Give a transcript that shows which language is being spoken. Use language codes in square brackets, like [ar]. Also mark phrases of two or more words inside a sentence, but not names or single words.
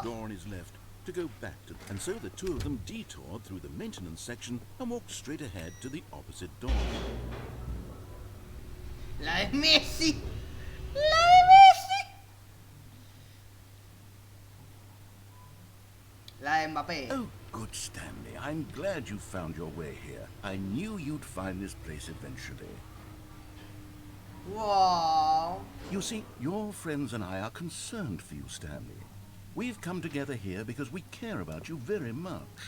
[en] door on his left to go back to, and so the two of them detoured through the maintenance section and walked straight ahead to the opposite door. [es] La de Messi. La de Messi. La de Mbappé. [en] Oh, good Stanley. I'm glad you found your way here. I knew you'd find this place eventually. Wow. You see, your friends and I are concerned for you, Stanley. We've come together here because we care about you very much.